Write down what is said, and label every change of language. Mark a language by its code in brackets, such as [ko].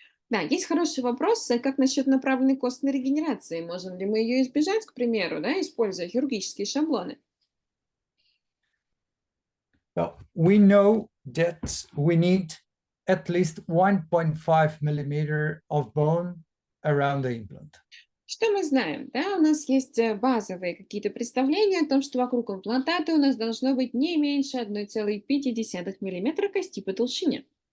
[ru] Да, есть хороший вопрос, как насчет направленной костной регенерации? Можем ли мы ее избежать, к примеру, да, используя хирургические шаблоны? [en] Well, we know that we need at least 1.5 millimeter of bone around the implant. [ru] Что мы знаем? Да, у нас есть базовые какие-то представления о том, что вокруг имплантата у нас должно быть не меньше 1,5 мм кости по толщине.